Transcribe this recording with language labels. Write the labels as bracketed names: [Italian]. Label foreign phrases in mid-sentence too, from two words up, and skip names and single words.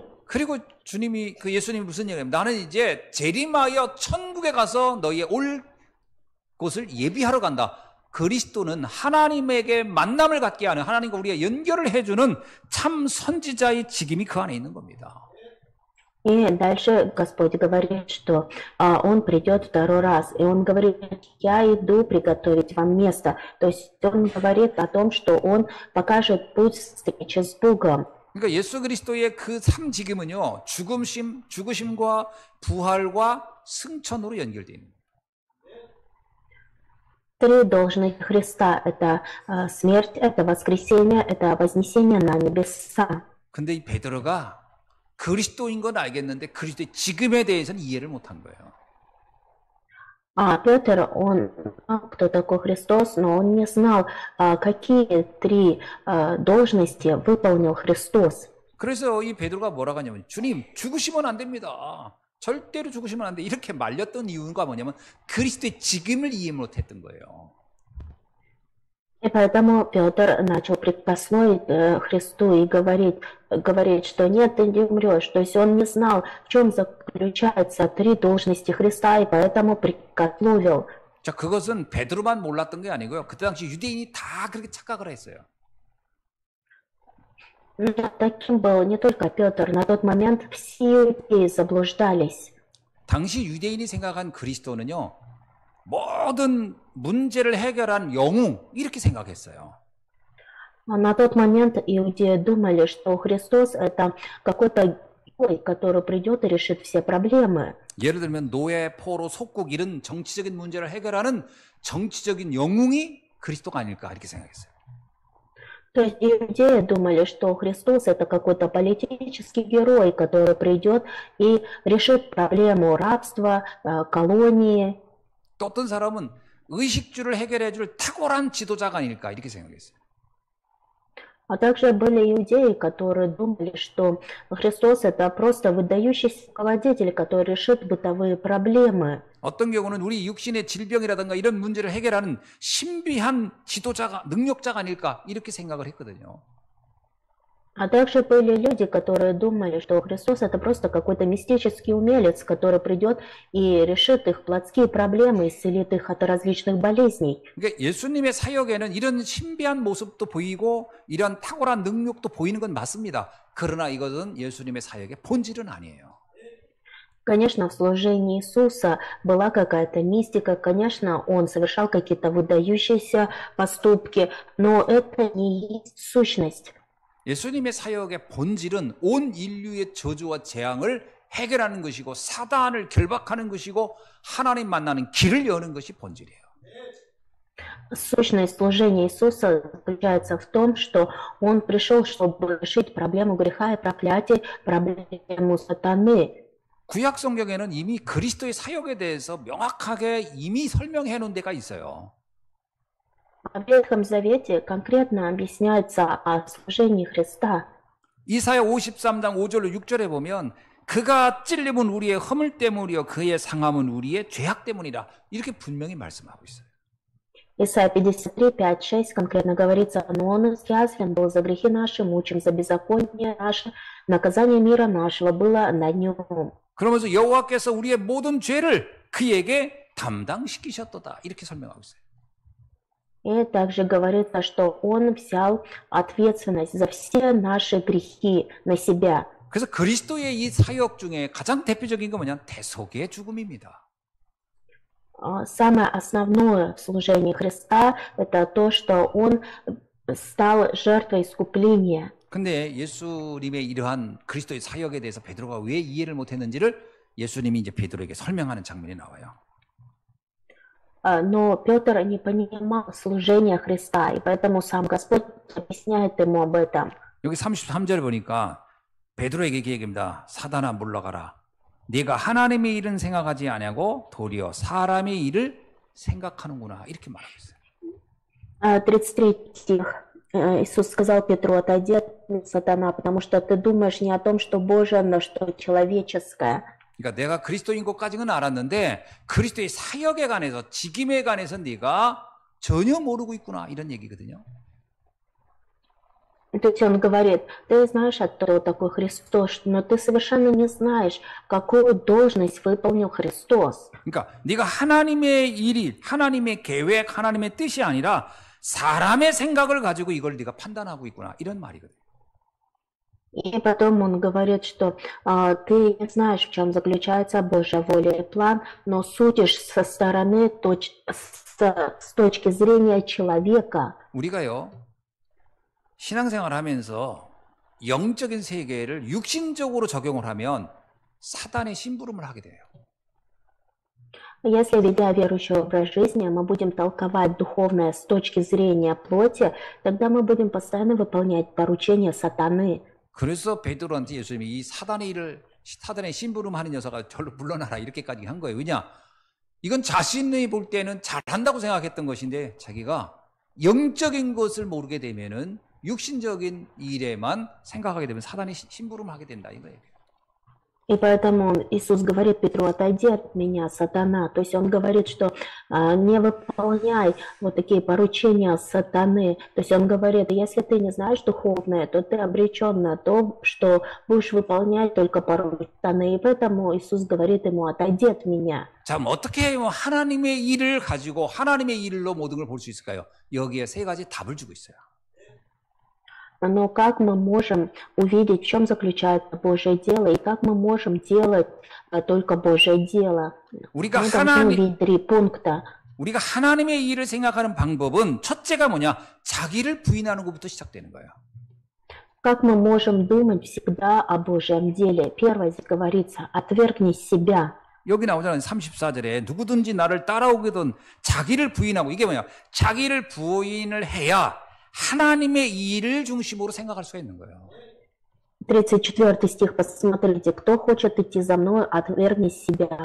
[Korean] 그리고 예수님이 무슨 얘기예요? 나는 이제 재림하여 천국에 가서 너희의 올 곳을 예비하러 간다. 그리스도는 하나님에게 만남을 갖게 하는, 하나님과 우리가 연결을 해주는 참 선지자의 직임이 그 안에 있는 겁니다. [Russian] И дальше Господь говорит, что Он придет второй раз. И Он говорит, я иду приготовить вам место. То есть Он говорит о том, что Он покажет путь встречи с Богом. [Korean] 그러니까 예수 그리스도의 그 삼직임은요, 죽으심과 부활과 승천으로 연결되어 있는 거예요. [Russian] Три должности Христа – это смерть, это воскресение, это вознесение на небеса. [Korean] 근데 이 베드로가 그리스도인 건 알겠는데 그리스도의 직임에 대해서는 이해를 못한 거예요. [Russian] Петр, он знал, кто такой Христос, но он не знал, какие три должности выполнил Христос. [Korean] 그래서 이 베드로가 뭐라고 하냐면, 주님, 죽으시면 안 됩니다. 절대로 죽으시면 안 돼. 이렇게 말렸던 이유가 뭐냐면 그리스도의 직임을 이해 못했던 거예요. [Russian] И поэтому Петр начал прикоснуть Христу и говорить, что нет, ты не умрешь. То есть он не знал, в чем заключаются три должности Христа, и поэтому прикословил. [Korean] 자, 그것은 베드로만 몰랐던 게 아니고요. 그때 당시 유대인이 다 그렇게 착각을 했어요. [Russian] Таким был не только Петр. На тот момент все иудеи заблуждались. [Korean] 당시 유대인이 생각한 그리스도는요, 모든 문제를 해결한 영웅 이렇게 생각했어요. [Russian] На тот момент иудеи думали, что Христос это какой-то герой, который придет и решит все проблемы. [Korean] 예를 들면 노예, 포로, 속국 이런 정치적인 문제를 해결하는 정치적인 영웅이 그리스도가 아닐까 이렇게 생각했어요. [Russian] То есть иудеи думали, что Христос это какой-то политический герой, который придет и решит проблему рабства, колонии. [Korean] 또 어떤 사람은 의식주를 해결해 줄 탁월한 지도자가 아닐까 이렇게 생각했어요. [Russian] А также были иудеи, которые думали, что Христос это просто выдающийся руководитель, который решит бытовые проблемы. [Korean] 어떤 경우는 우리 육신의 질병이라든가 이런 문제를 해결하는 신비한 지도자가, 능력자가 아닐까 이렇게 생각을 했거든요. [Russian] А также были люди, которые думали, что Христос это просто какой-то мистический умелец, который придет и решит их плотские проблемы, исцелит их от различных болезней. [Korean] 그러니까 예수님의 사역에는 이런 신비한 모습도 보이고 이런 탁월한 능력도 보이는 건 맞습니다. 그러나 이것은 예수님의 사역의 본질은 아니에요. [Russian] Конечно, в служении Иисуса была какая-то мистика, конечно, Он совершал какие-то выдающиеся поступки, но это не есть сущность. [Korean] 예수님의 사역의 본질은 온 인류의 저주와 재앙을 해결하는 것이고 사단을 결박하는 것이고 하나님 만나는 길을 여는 것이 본질이에요. [Russian] Сущность служения Иисуса заключается в том, что Он пришел, чтобы решить проблему греха и проклятия, проблему сатаны. [Korean] 구약 성경에는 이미 그리스도의 사역에 대해서 명확하게 이미 설명해 놓은 데가 있어요. [Russian] В Ветхом Завете конкретно объясняется о служении Христа. [Korean] 이사야 53장 5절로 6절에 보면 그가 찔림은 우리의 허물 때문이요 그의 상함은 우리의 죄악 때문이라 이렇게 분명히 말씀하고 있어요. [Russian] Исайя 53, 5, 6 конкретно говорится, но Он изъязвлен был за грехи наши, мучим за беззаконие наше, наказание мира нашего было на Нем. [Korean] 그러면서 여호와께서 우리의 모든 죄를 그에게 담당시키셨도다 이렇게 설명하고 있어요. [Russian] И также говорится, что Он взял ответственность за все наши грехи на себя. [Korean] 그래서 그리스도의 이 사역 중에 가장 대표적인 건 뭐냐? 대속의 죽음입니다. [Russian] Самое основное в служении Христа – это то, что Он стал жертвой искупления. [Korean] 근데 예수님의 이러한 그리스도의 사역에 대해서 베드로가 왜 이해를 못했는지를 예수님이 이제 베드로에게 설명하는 장면이 나와요. [Russian] Но Петр не понимал служения Христа, и поэтому сам Господь объясняет ему об этом. [Korean] 여기 33절 보니까 베드로에게 이렇게 얘기합니다. 사단아 물러가라. 네가 하나님의 일은 생각하지 아니하고 도리어 사람의 일을 생각하는구나. 이렇게 말하고 있어요. [Russian] 33 стих. Иисус сказал Петру: отойди от меня, сатана, потому что ты думаешь не о том, что Божие, но что человеческое. [Korean] 그러니까 내가 그리스도인 것까지는 알았는데 그리스도의 사역에 관해서 직임에 관해서 네가 전혀 모르고 있구나 이런 얘기거든요. [Russian] То есть он говорит: ты знаешь, кто такой Христос, но ты совершенно не знаешь, какую должность выполнил Христос. [Korean] 그러니까 네가 하나님의 일이 하나님의 계획, 하나님의 뜻이 아니라 사람의 생각을 가지고 이걸 네가 판단하고 있구나 이런 말이거든요. [Russian] И потом он говорит, что ты не знаешь, в чем заключается Божья воля и план, но судишь со стороны, с точки зрения человека. [Korean] 우리가요 신앙생활 하면서 영적인 세계를 육신적으로 적용을 하면 사단의 심부름을 하게 돼요. [Russian] Если, ведя верующий образ жизни, мы будем толковать духовное с точки зрения плоти, тогда мы будем постоянно выполнять поручения сатаны. [Korean] 그래서 베드로한테 예수님이 이 사단의 심부름하는 녀석아 절로 물러나라 이렇게까지 한 거예요. 왜냐? 이건 자신이 볼 때는 잘한다고 생각했던 것인데 자기가 영적인 것을 모르게 되면은 육신적인 일에만 생각하게 되면 사단이 심부름하게 된다 이거예요. [Russian] И поэтому Иисус говорит Петру: отойди от меня, сатана. То есть он говорит, что не выполняй вот такие поручения сатаны. То есть он говорит: если ты не знаешь духовное, то ты обречен на то, что будешь выполнять только поручения сатаны. И поэтому Иисус говорит ему: отойди от меня. [Korean] 자, 어떻게 하면 하나님의 일을 가지고 하나님의 일로 모든 걸 볼 수 있을까요? 여기에 세 가지 답을 주고 있어요. [Russian] Но как мы можем увидеть, в чем заключается Божье дело, и как мы можем делать только Божье дело? Мы должны увидеть 3 пункта. [Korean] 우리가 하나님의 일을 생각하는 방법은 첫째가 뭐냐? 자기를 부인하는 것부터 시작되는 거예요. [Russian] Как мы можем думать всегда о Божьем деле? Первое здесь говорится: отвергни себя. [Korean] 여기 나오잖아요. 34절에 누구든지 나를 따라오거든 자기를 부인하고, 이게 뭐냐? 자기를 부인을 해야 하나님의 일을 중심으로 생각할 수가 있는 거예요. [Russian] 34 стих, посмотрите: кто хочет идти за мной, отвергни себя.